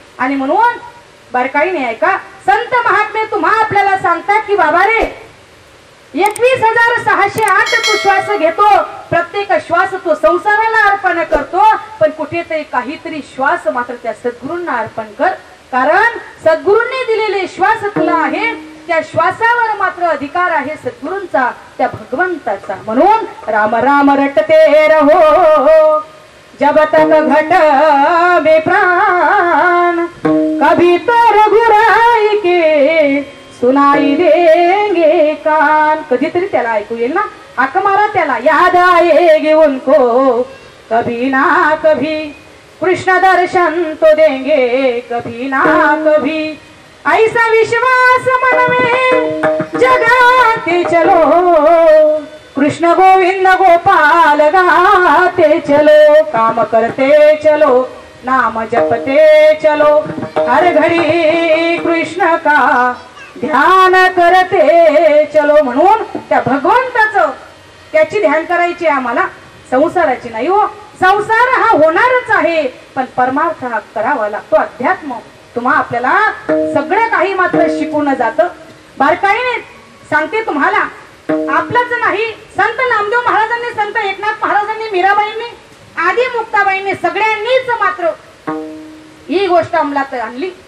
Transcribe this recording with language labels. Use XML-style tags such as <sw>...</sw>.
<mr>आणि म्हणून बारकाईने ऐका, संत महात्मे तुम्हा आपल्याला सांगतात की बाबा रे, 21,608 तू श्वास घेतो, प्रत्येक श्वास तो संसाराला अर्पण करतो, पण कुठेतरी काहीतरी श्वास मात्र त्या सद्गुरूंना अर्पण कर. कारण सद्गुरूंनी दिलेले श्वास तुला आहे, त्या श्वासावर मात्र अधिकार आहे सद्गुरूंचा, त्या भगवंताचा. म्हणून</mr> <hi>राम राम रटते रहो जब तक घट में प्राण, कभी तो रघुराई के सुनाई देंगे कान.</hi> <mr>कधीतरी त्याला ऐकू येईल ना, हाक मारा त्याला,</mr> <hi>याद आएगी उनको कभी ना कभी, कृष्ण दर्शन तो देंगे कभी ना कभी. ऐसा विश्वास मन में जगाते चलो, कृष्ण गोविंद गोपाल गाते चलो, काम करते चलो, नाम जपते चलो, हर घड़ी कृष्ण का ध्यान करते चलो.</hi> <mr>म्हणून त्या भगवंताचं त्याची ध्यान करायची आम्हाला, संसाराची नाही हो. संसार हा होणारच आहे, पण परमार्थ हा करावा लागतो. अध्यात्म तुम्हा आपल्याला सगळं काही मात्र शिकवून जातं. बारकाईने सांगते तुम्हाला, आपलंच नाही, संत नामदेव महाराजांनी, संत एकनाथ महाराजांनी, मीराबाईंनी, आदी मुक्ताबाईंनी सगळ्यांनीच मात्र ही गोष्ट अंमलात आणली.</mr>